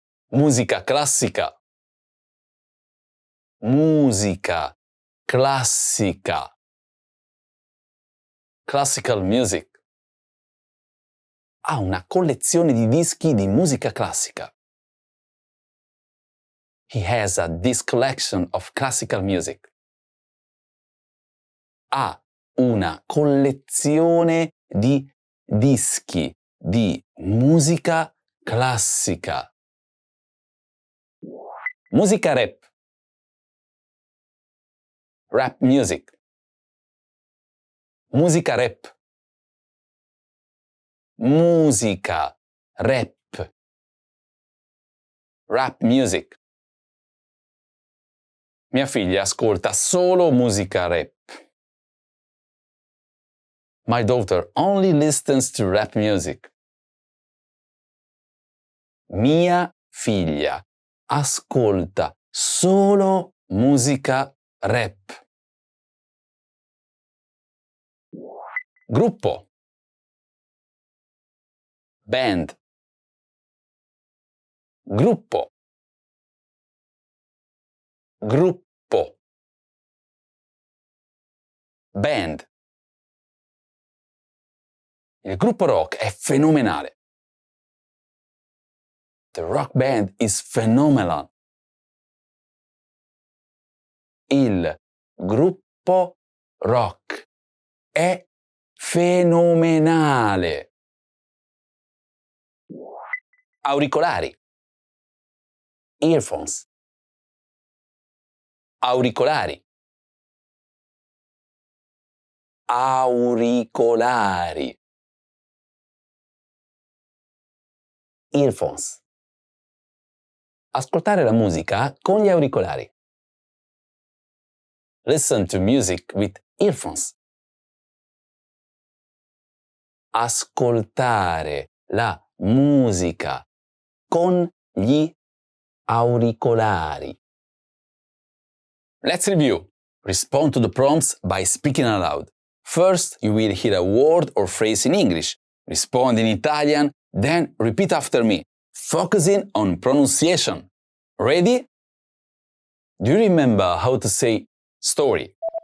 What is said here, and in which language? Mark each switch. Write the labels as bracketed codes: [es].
[it] Musica classica. Musica classica. [en] Classical music. [it] Ha una collezione di dischi di musica classica. [en] He has a disc collection of classical music. [it] Ha una collezione di dischi di musica classica. Musica rap. [en] Rap music. [it] Musica rap. Musica rap. [en] Rap music. [it] Mia figlia ascolta solo musica rap. [en] My daughter only listens to rap music. [it] Mia figlia ascolta solo musica rap. Gruppo. [en] Band. [it] Gruppo. Gruppo. [en] Band. [it] Il gruppo rock è fenomenale. [en] The rock band is phenomenal. [it] Il gruppo rock è fenomenale. Auricolari. [en] Earphones. [it] Auricolari. Auricolari. [en] Earphones. [it] Ascoltare la musica con gli auricolari. [en] Listen to music with earphones. [it] Ascoltare la musica con gli auricolari. [en] Let's review. Respond to the prompts by speaking aloud. First, you will hear a word or phrase in English. Respond in Italian, then repeat after me, focusing on pronunciation. Ready? Do you remember how to say story?